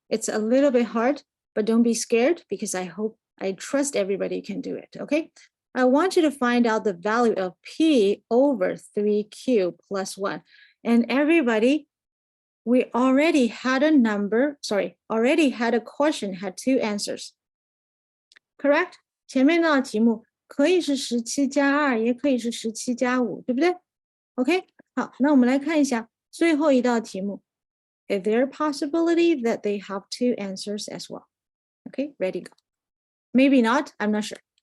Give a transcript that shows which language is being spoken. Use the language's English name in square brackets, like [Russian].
[English] It's a little bit hard, but don't be scared because I trust everybody can do it, okay? I want you to find out the value of P over 3Q plus 1. And everybody, we already had a number, sorry, already had a question, had 2 answers. Correct? [Chinese] 前面的题目可以是17加2，也可以是17加5，对不对？ OK， 好，那我们来看一下最后一道题目。 [English] Is there a possibility that they have 2 answers as well? Okay, ready, go. Maybe not, I'm not sure.